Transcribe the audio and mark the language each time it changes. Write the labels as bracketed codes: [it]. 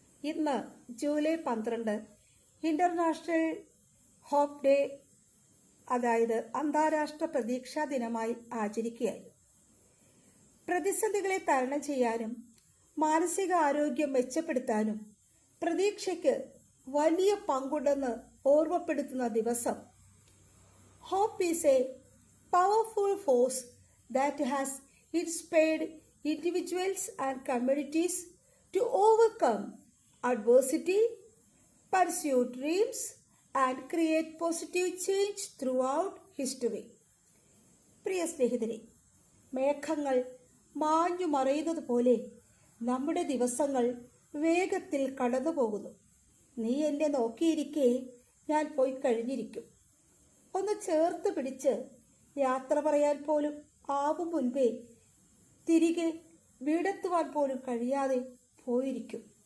[ml] ഇന്ന് July 12 international hope day, അതായത് അന്താരാഷ്ട്ര പ്രതീക്ഷാ ദിനമായി ആചരിക്കുകയായിരുന്നു. പ്രതിസന്ധികളെ തരണം ചെയ്യാനും മാനസിക ആരോഗ്യം മെച്ചപ്പെടുത്താനും പ്രതീക്ഷയ്ക്ക് വലിയ പങ്കുണ്ടെന്ന് ഓർമ്മപ്പെടുത്തുന്ന ദിവസം. [en] Hope is a powerful force that has inspired individuals and communities to overcome adversity, pursue dreams, and create positive change throughout history. [ml] പ്രിയ സ്നേഹിതരെ, മേഘങ്ങൾ മാഞ്ഞു മറയുന്നത് പോലെ നമ്മുടെ ദിവസങ്ങൾ വേഗത്തിൽ കടന്നു പോകുന്നു. നീ എന്നെ നോക്കിയിരിക്കെ ഞാൻ പോയി കഴിഞ്ഞിരിക്കും. ഒന്ന് ചേർത്ത് പിടിച്ച് യാത്ര പറയാൻ പോലും ആവും മുൻപേ തിരികെ വീടെത്തുവാൻ പോലും കഴിയാതെ പോയിരിക്കും.